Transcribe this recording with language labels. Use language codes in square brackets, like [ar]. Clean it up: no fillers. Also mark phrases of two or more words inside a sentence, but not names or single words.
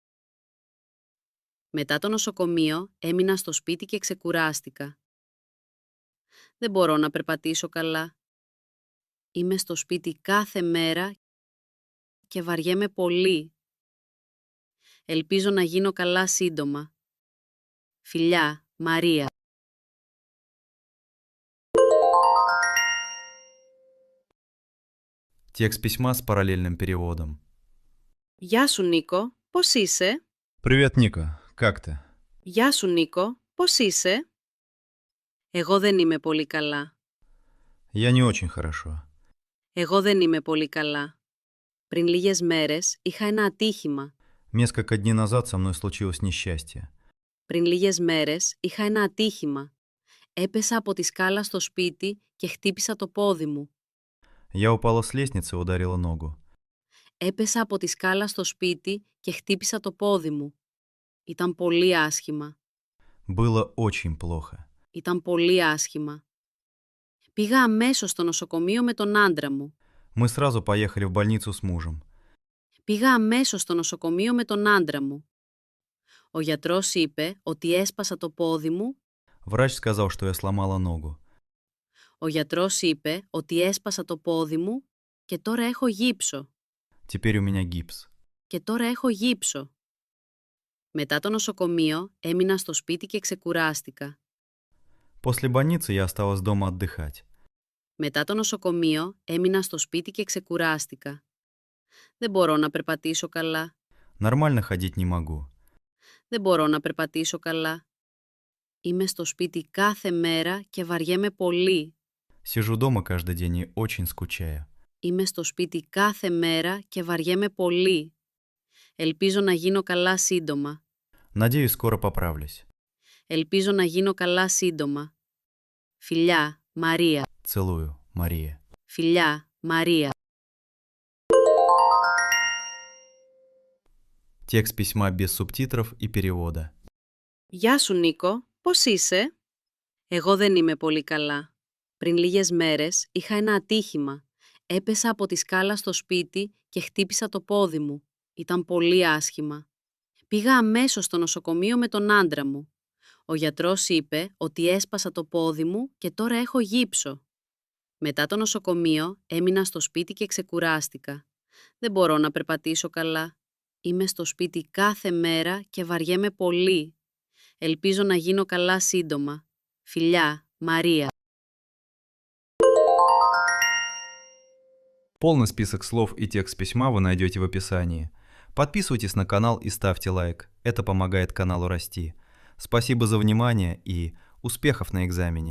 [el] Μετά το νοσοκομείο έμεινα στο σπίτι και ξεκουράστηκα. Δεν μπορώ να περπατήσω καλά. Είμαι στο σπίτι κάθε μέρα και βαριέμαι πολύ. Ελπίζω να γίνω καλά σύντομα. Φιλιά, Μαρία. [ru] Текст письма с параллельным переводом. [el] Γεια σου Νίκο, πώς είσαι? [ru] Привет, Ника. Как ты? [el] Γεια σου Νίκο, πώς είσαι? Εγώ δεν είμαι πολύ καλά. [ru] Я не очень хорошо. [el] Εγώ δεν είμαι πολύ καλά. Πριν λίγες μέρες είχα ένα ατύχημα. [ru] Несколько дней назад со мной случилось несчастье. [el] Πριν λίγες μέρες είχα ένα ατύχημα. Έπεσα από τη σκάλα στο σπίτι και χτύπησα το πόδι μου. [ru] Я упала с лестницы и ударила ногу. [el] Έπεσα από τη σκάλα στο σπίτι και χτύπησα το πόδι μου. Ήταν πολύ άσχημα. [ru] Было очень плохо. [el] Ήταν πολύ άσχημα. Πήγα αμέσως στο νοσοκομείο με τον άντρα μου. [ru] Мы сразу поехали в больницу с мужем. [el] Πήγα αμέσως στο νοσοκομείο με τον άντρα μου. Ο γιατρός είπε ότι έσπασα το πόδι μου. [ru] Врач сказал, что я сломала ногу. [el] Ο γιατρός είπε ότι έσπασα το πόδι μου και τώρα έχω γύψο. [ru] Теперь у меня гипс. [el] Και τώρα έχω γύψο. Μετά το νοσοκομείο έμεινα στο σπίτι και ξεκουράστηκα. [ru] После больницы я осталась дома отдыхать. [el] Μετά το νοσοκομείο έμεινα στο σπίτι και ξεκουράστηκα. Δεν μπορώ να περπατήσω καλά. [ru] Нормально ходить не могу. [el] Δεν μπορώ να περπατήσω καλά. Είμαι στο σπίτι κάθε μέρα και βαριέμαι πολύ. [ru] Сижу дома каждый день и очень скучаю. [el] Είμαι στο σπίτι κάθε μέρα και βαριέμαι πολύ. Ελπίζω να γίνω καλά σύντομα. [ru] Надеюсь, скоро поправлюсь. [el] Ελπίζω να γίνω καλά σύντομα. Φιλιά, Μαρία. [ru] Целую, Мария. [el] Φιλιά, Μαρία. [ru] Текст письма без субтитров и перевода. [el] Γεια σου Νίκο, πώς είσαι? Εγώ δεν είμαι πολύ καλά. Πριν λίγες μέρες είχα ένα ατύχημα. Έπεσα από τη σκάλα στο σπίτι και χτύπησα το πόδι μου. Ήταν πολύ άσχημα. Πήγα αμέσως στο νοσοκομείο με τον άντρα μου. Ο γιατρός είπε ότι έσπασα το πόδι μου και τώρα έχω γύψο. Μετά το νοσοκομείο έμεινα στο σπίτι και ξεκουράστηκα. Δεν μπορώ να περπατήσω καλά. Είμαι στο σπίτι κάθε μέρα και βαριέμαι πολύ. Ελπίζω να γίνω καλά σύντομα. Φιλιά, Мария. [ru] Полный список слов и текст письма вы найдете в описании. Подписывайтесь на канал и ставьте лайк. Это помогает каналу расти. Спасибо за внимание и успехов на экзамене!